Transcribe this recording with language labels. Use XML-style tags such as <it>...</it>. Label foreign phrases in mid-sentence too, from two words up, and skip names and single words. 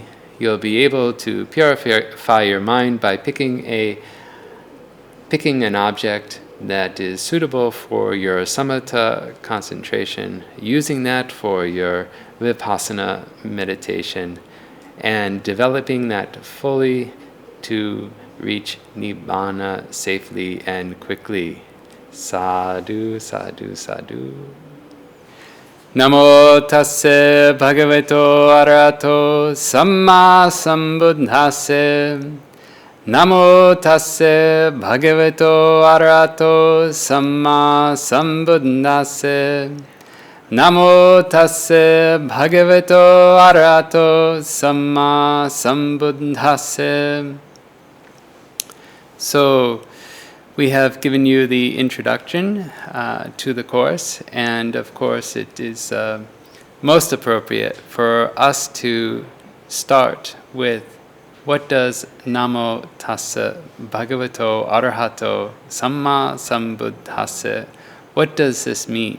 <en>You'll be able to purify your mind by picking an object that is suitable for your samatha concentration, using that for your vipassana meditation, and developing that fully to reach nibbana safely and quickly.</en> <pi>Sadhu, sadhu, sadhu. Namo tasse bhagavato arahato samma sambuddhase. Namo tasse bhagavato arahato samma sambuddhase. Namo tasse bhagavato arahato samma sambuddhase.</pi> <en>So we have given you the introduction to the course, and of course it is most appropriate for us to start with what does</en> <pi>Namo Tassa Bhagavato Arahato Samma Sambuddhase,</pi> <en>what does this mean?</en>